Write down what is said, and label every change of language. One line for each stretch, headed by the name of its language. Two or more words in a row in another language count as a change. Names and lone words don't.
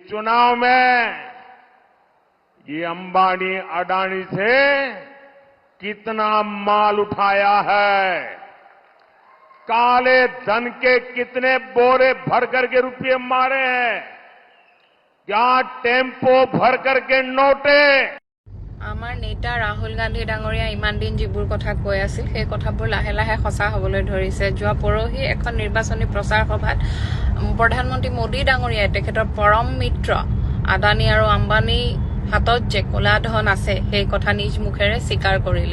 Hindi: चुनाव में ये अंबानी अडानी से कितना माल उठाया है, काले धन के कितने बोरे भर करके रुपये मारे हैं, क्या टेम्पो भर करके नोटे।
Assamese: আমাৰ নেতা ৰাহুল গান্ধী ডাঙৰীয়া ইমান দিন যিবোৰ কথা কৈ আছিল সেই কথাবোৰ লাহে লাহে সঁচা হ'বলৈ ধৰিছে। যোৱা পৰহি এখন নিৰ্বাচনী প্ৰচাৰ সভাত প্ৰধানমন্ত্ৰী মোদী ডাঙৰীয়াই তেখেতৰ পৰম মিত্ৰ আদানী আৰু আম্বানী হাতত যে কলা ধন আছে সেই কথা নিজ মুখেৰে স্বীকাৰ কৰিলে।